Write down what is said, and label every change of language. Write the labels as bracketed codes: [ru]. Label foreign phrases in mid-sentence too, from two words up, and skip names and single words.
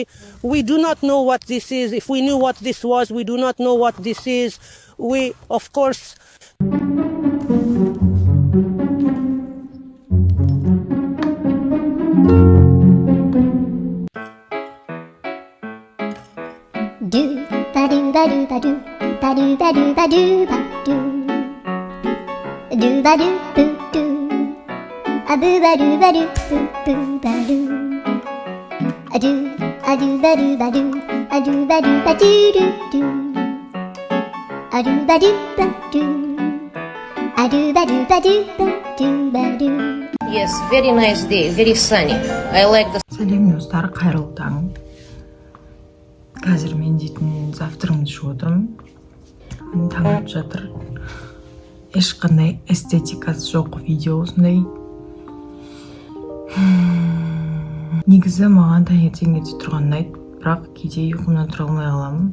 [en] We do not know what this is. If we knew what this was, we do not know what this is. We, of course... Do ba do ba do ba do ba do ba do ba do ba do ba do boo do a boo ba do ba do boo boo ba do a do ba do ba do a do ba do ba do do a do ba do ba do a do ba do ba do ba do. Yes, very nice day, very sunny. I like the... [kk] Сәлем достар, қайырлы таң. Қазір мен дейтін завтрымды ішіп отырмын. Таң атып жатыр. Ешқандай эстетикасы жоқ видео осындай. Негізі маған таңертең ерте тұрған ұнайды, бірақ кейде ұйқымнан тұра алмай қаламын.